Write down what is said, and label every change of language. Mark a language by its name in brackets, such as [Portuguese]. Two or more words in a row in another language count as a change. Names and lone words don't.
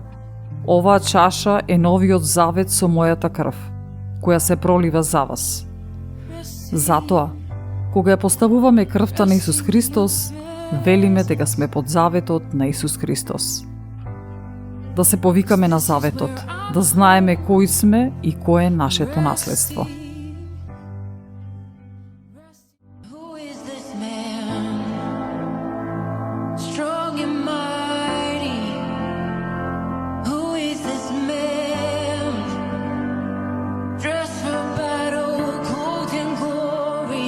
[Macedonian] Оваа чаша е новиот завет со мојата крв, која се пролива за вас. Затоа, Кога ја поставуваме крвта на Исус Христос, велиме дека сме под заветот на Исус Христос. Да се повикаме на заветот, да знаеме кои сме и кое е нашето наследство. [English] Who is this man? Strong and mighty. Who is this man? Dressed for battle, clothed in glory.